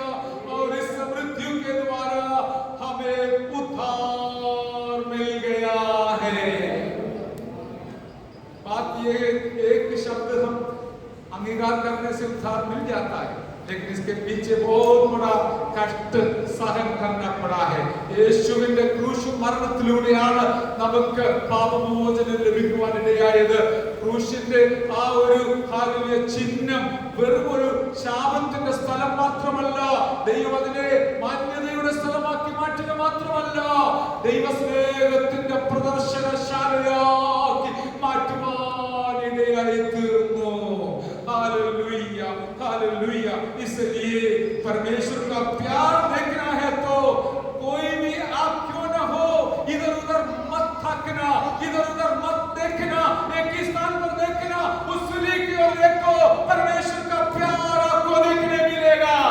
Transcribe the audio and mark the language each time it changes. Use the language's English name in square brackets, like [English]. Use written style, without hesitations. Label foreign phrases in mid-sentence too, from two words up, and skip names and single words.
[Hindi] और इस मृत्यु के द्वारा हमें उद्धार मिल गया है। बात ये, एक शब्द हम अंगीकार करने से उद्धार मिल जाता है, लेकिन इसके पीछे बहुत बड़ा कष्ट सहन करना पड़ा है। [Malayalam] യേശുവിന്റെ ക്രൂശ് മരണത്തിലൂടെയാണ് നമുക്ക് പാപമോചനം ലഭിക്കുവാനിടയായത്. ക്രൂശിന്റെ ആ ഒരു ഹല്ലേലൂയ ചിഹ്നം വെറും ഒരു ശാപത്തിന്റെ സ്ഥലം മാത്രമല്ല, ദൈവം അതിനെ മാന്യതയുടെ സ്ഥലമാക്കി മാറ്റുക മാത്രമല്ല, ദൈവസ്നേഹത്തിന്റെ പ്രദർശനശാലയാക്കി മാറ്റുവാനിടയായി തീർന്നു। [Hindi] हालेलुया, हालेलुया। इसलिए परमेश्वर का प्यार देखना है तो कोई भी आप क्यों ना हो, इधर उधर मत थकना, इधर उधर मत देखना, एक ही स्थान पर देखना, उस सूली की ओर देखो, परमेश्वर का प्यार आपको देखने मिलेगा।